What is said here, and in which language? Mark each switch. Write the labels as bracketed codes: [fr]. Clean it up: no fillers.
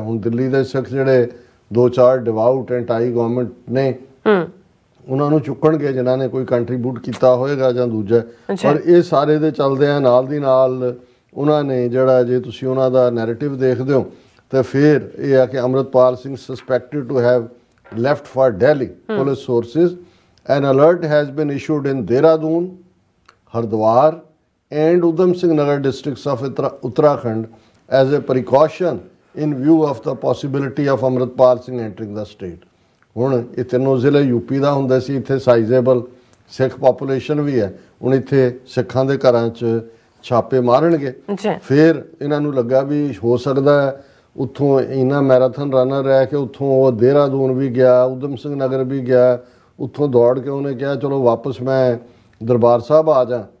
[pa] ਹੁਣ ਦਿੱਲੀ ਦੇ ਸਿੱਖ ਜਿਹੜੇ 2-4 ਡਿਵਾਊਟ ਐਂਟਾਈ ਗਵਰਨਮੈਂਟ ਨੇ ਉਹਨਾਂ ਨੂੰ ਚੁੱਕਣਗੇ ਜਿਨ੍ਹਾਂ ਨੇ ਕੋਈ ਕੰਟਰੀਬਿਊਟ ਕੀਤਾ ਹੋਏਗਾ ਜਾਂ ਦੂਜਾ। ਪਰ ਇਹ ਸਾਰੇ ਦੇ ਚੱਲਦੇ ਆ ਨਾਲ ਦੀ ਨਾਲ ਉਹਨਾਂ ਨੇ ਜਿਹੜਾ, ਜੇ ਤੁਸੀਂ ਉਹਨਾਂ ਦਾ ਨੈਰੇਟਿਵ ਦੇਖਦੇ ਹੋ ਤਾਂ ਫਿਰ ਇਹ ਆ ਕਿ Amritpal Singh [en] Suspected to have left for Delhi. Police sources, an alert has been issued in Dehradun, Hardwar and Udham Singh Nagar districts of Uttarakhand as a precaution in view of the possibility of Amritpal Singh entering the state. [pa] ਹੁਣ ਇਹ ਤਿੰਨੋਂ ਜ਼ਿਲ੍ਹੇ UP ਦਾ ਹੁੰਦਾ ਸੀ, ਇੱਥੇ ਸਾਈਜ਼ੇਬਲ ਸਿੱਖ population ਵੀ ਹੈ। ਹੁਣ ਇੱਥੇ ਸਿੱਖਾਂ ਦੇ ਘਰਾਂ 'ਚ ਛਾਪੇ ਮਾਰਨਗੇ। ਫਿਰ ਇਹਨਾਂ ਨੂੰ ਲੱਗਾ ਵੀ ਹੋ ਸਕਦਾ ਹੈ ਉੱਥੋਂ ਇਹਨਾਂ ਮੈਰਾਥਨ ਰਨਰ ਹੈ ਕਿ ਉੱਥੋਂ ਉਹ ਦੇਹਰਾਦੂਨ ਵੀ ਗਿਆ, ਉਦਮ ਸਿੰਘ ਨਗਰ ਵੀ ਗਿਆ, ਉੱਥੋਂ ਦੌੜ ਕੇ ਉਹਨੇ ਕਿਹਾ ਚਲੋ ਵਾਪਸ ਮੈਂ ਦਰਬਾਰ ਸਾਹਿਬ ਆ ਜਾ।